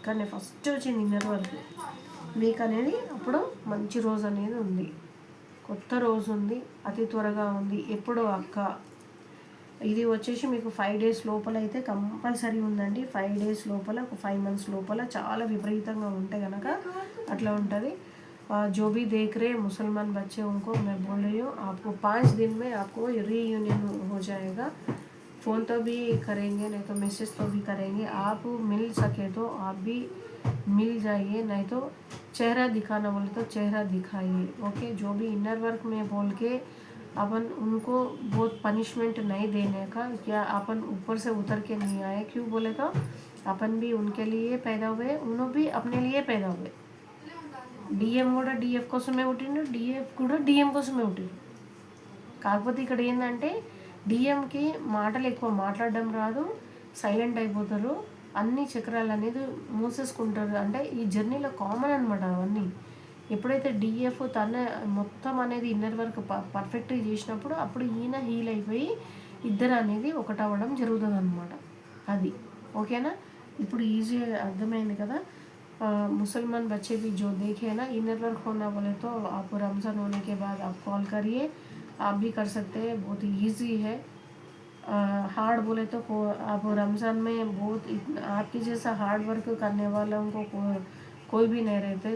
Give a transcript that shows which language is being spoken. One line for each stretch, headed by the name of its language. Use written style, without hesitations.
Telugu: కానీ ఫస్ట్ వచ్చింది inner work మీకు అనేది. అప్పుడు మంచి రోజు అనేది ఉంది, కొత్త రోజు ఉంది, అతి త్వరగా ఉంది. ఎప్పుడో అక్క ఇది వచ్చేసి మీకు 5 days లోపల అయితే కంపల్సరీ ఉందండి. 5 days లోపల, ఒక 5 months లోపల చాలా విపరీతంగా ఉంటే కనుక అట్లా ఉంటుంది.
Hindi: जो भी देख रहे मुसलमान बच्चे उनको मैं बोल रही हूँ, आपको 5 दिन में आपको रीयूनियन हो जाएगा. फ़ोन तो भी करेंगे, नहीं तो मैसेज तो भी करेंगे. आप मिल सके तो आप भी मिल जाइए, नहीं तो चेहरा दिखाना बोले तो चेहरा दिखाइए. ओके. जो भी इनर वर्क में बोल के अपन उनको बहुत पनिशमेंट नहीं देने का. क्या अपन ऊपर से उतर के नहीं आए, क्यों बोले तो अपन भी उनके लिए पैदा हुए, उन्होंने भी अपने लिए पैदा हुए.
Telugu: డిఎం కూడా డిఎఫ్ కోసమే పుట్టిండు, డిఎఫ్ కూడా డిఎం కోసమే పుట్టిండు. కాకపోతే ఇక్కడ ఏంటంటే డిఎంకి మాటలు ఎక్కువ మాట్లాడడం రాదు, సైలెంట్ అయిపోతారు, అన్ని చక్రాలు అనేది మూసేసుకుంటారు. అంటే ఈ జర్నీలో కామన్ అనమాట అవన్నీ. ఎప్పుడైతే డిఎఫ్ తన మొత్తం అనేది ఇన్నర్ వర్క్ పర్ఫెక్ట్గా చేసినప్పుడు అప్పుడు ఈయన హీల్ అయిపోయి ఇద్దరు అనేది ఒకటవ్వడం జరుగుతుంది అనమాట. అది ఓకేనా. ఇప్పుడు ఈజీ అర్థమైంది కదా.
Hindi: मुसलमान बच्चे भी जो देखे ना, इनर वर्क होना बोले तो आप रमज़ान होने के बाद आप कॉल करिए, आप भी कर सकते हैं. बहुत ईजी है. हार्ड बोले तो आप रमज़ान में बहुत आपके जैसा हार्ड वर्क करने वालों को कोई भी नहीं रहते.